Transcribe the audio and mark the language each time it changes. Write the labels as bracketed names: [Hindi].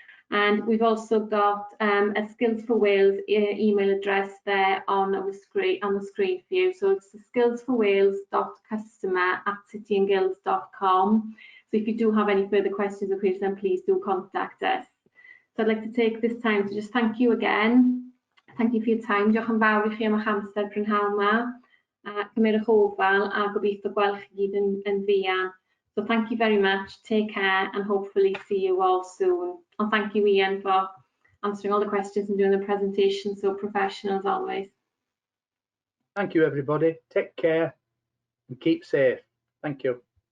[English] And we've also got a Skills for Wales email address there on the screen for you. So it's skillsforwales.customer@cityandguilds.com. So if you do have any further questions or queries, then please do contact us. So I'd like to take this time to just thank you again. Thank you for your time. [Welsh] Diolch yn fawr I chi am eich amser prynhawn yma. Cymerwch ofal a gobeithio gweld chi gyd yn fuan. [English] So thank you very much. Take care and hopefully see you all soon. And thank you, Ian, for answering all the questions and doing the presentation so professional as always. Thank you, everybody. Take care and keep safe. Thank you.